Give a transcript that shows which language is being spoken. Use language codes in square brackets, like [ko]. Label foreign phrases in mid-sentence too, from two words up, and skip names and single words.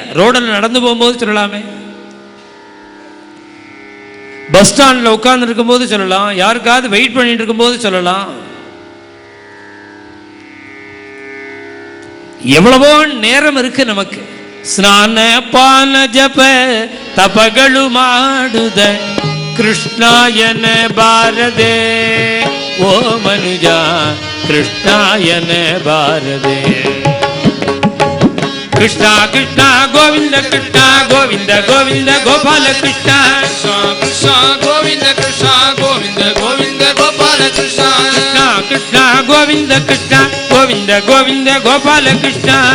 [ta] ரோடில் நடந்து போகும்போது சொல்லலாமே, பஸ் ஸ்டாண்டில் உட்கார்ந்து இருக்கும் போது சொல்லலாம், யாருக்காவது வெயிட் பண்ணிட்டு இருக்கும் போது சொல்லலாம். எவ்வளவோ நேரம் இருக்கு நமக்கு. [kn] ಸ್ನಾನ ಪಾನ ಜಪ தபಗಳು ಮಾಡುದ ಕೃಷ್ಣಾಯನ ಬಾರದೆ ಓ ಮನುಜ ಕೃಷ್ಣಾಯನ ಬಾರದೆ. ಕೃಷ್ಣ ಕೃಷ್ಣ ಗೋವಿಂದ ಕೃಷ್ಣ ಗೋವಿಂದ ಗೋವಿಂದ ಗೋಪಾಲ ಕೃಷ್ಣ ಕೃಷ್ಣ ಗೋವಿಂದ ಕೃಷ್ಣ ಗೋವಿಂದ ಗೋವಿಂದ ಗೋಪಾಲ ಕೃಷ್ಣ ಕೃಷ್ಣ ಕೃಷ್ಣ ಗೋವಿಂದ ಕೃಷ್ಣ ಗೋವಿಂದ ಗೋವಿಂದ ಗೋಪಾಲ ಕೃಷ್ಣ